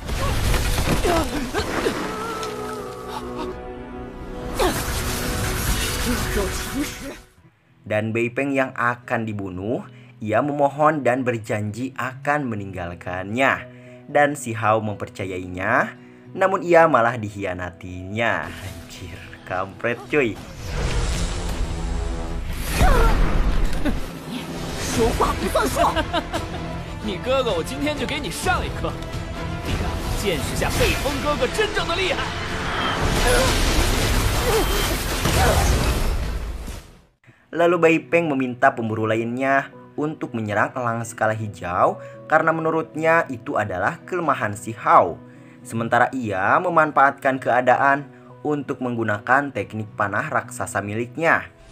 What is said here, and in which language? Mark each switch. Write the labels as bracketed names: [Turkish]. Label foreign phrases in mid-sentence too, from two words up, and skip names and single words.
[Indonesian] Dan Bei Peng yang akan dibunuh, ia memohon dan berjanji akan meninggalkannya. Dan si Hao mempercayainya, namun ia malah dikhianatinya. Anjir, kampret cuy. [Chinese] 说话不算数！你哥哥，我今天就给你上一课，你让你见识下北风哥哥真正的厉害。 [Indonesian] Lalu Bei Peng meminta pemburu lainnya untuk menyerang elang skala hijau karena menurutnya itu adalah kelemahan si Hao. Sementara ia memanfaatkan keadaan untuk menggunakan teknik panah raksasa miliknya.